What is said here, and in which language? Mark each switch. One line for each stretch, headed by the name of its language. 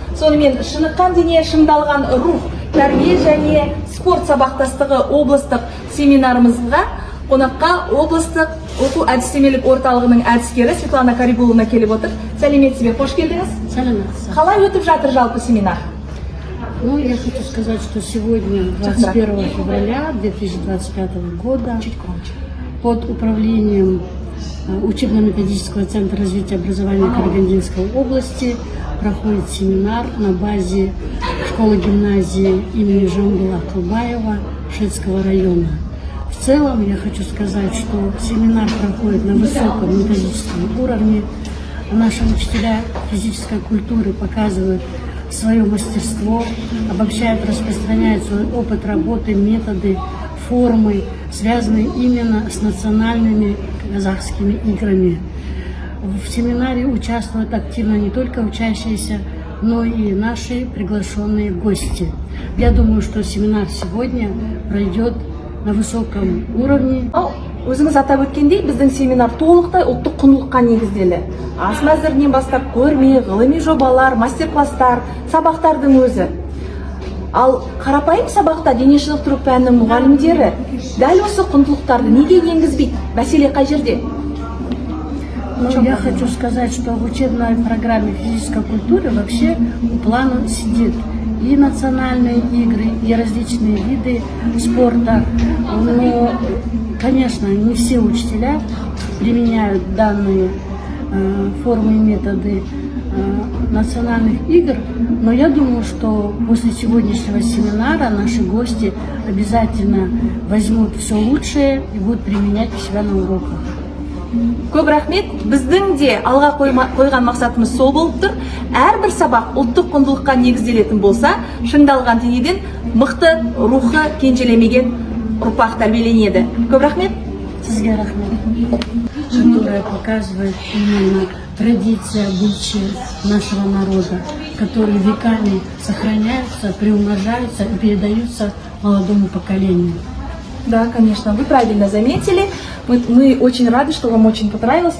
Kazakh: Сонымен шыныққан дене шыңдалған рух, тәрбие және спорт сабақтастығы облыстық семинарымызға қонаққа облыстық оқу әдістемелік орталығының әдіскері Светлана Карибуловна келіп отыр. Сәлеметсіз бе, қош келдіңіз. Сәлеметсіз. Қалай өтіп жатыр жалпы семинар?
Russian: Ну, я хочу сказать, что сегодня, 21 февраля 2025 года, под управлением учебно-методического центра развития образования Карагандинской области проходит семинар на базе школы-гимназии имени Жамбула Кылбаева Шведского района. В целом я хочу сказать, что семинар проходит на высоком методическом уровне. Наши учителя физической культуры показывают свое мастерство, обобщают, распространяют свой опыт работы, методы, формы, связанные именно с национальными казахскими играми. В семинаре участвуют активно не только учащиеся, но и наши приглашенные гости. Я думаю, что семинар сегодня пройдет на высоком уровне.
Kazakh: Өзіңіз атап өткендей, біздің семинар толықтай ұлттық құндылыққа негізделі. Ас мәзірінен бастап көрме, ғылыми жобалар, мастер-класстар, сабақтардың өзі. Ал қарапайым сабақта дене шынықтыру пәнінің мұғалімдері дәл осы құндылықтарды неге енгізбейді? Мәселе қай жерде?
Russian: Я хочу сказать, что в учебной программе физической культуры вообще планом сидит и национальные игры, и различные виды спорта. Но, конечно, не все учителя применяют данные формы и методы национальных игр, но я думаю, что после сегодняшнего семинара наши гости обязательно возьмут все лучшее и будут применять у себя на уроках.
Kazakh: Көп рахмет. Біздің де алға қойған мақсатымыз сол болып тұр. Әрбір сабақ ұлттық құндылыққа негізделетін болса, шыңдалған денеден мықты рухы кенжелемеген ұрпақ тәрбиеленеді. Көп рахмет. Сізге рахмет.
Russian: Которая показывает именно традиции, обычаи нашего народа, которые веками сохраняются, приумножаются и передаются молодому поколению. Да, конечно, вы правильно заметили. Мы очень рады, что вам очень понравилось.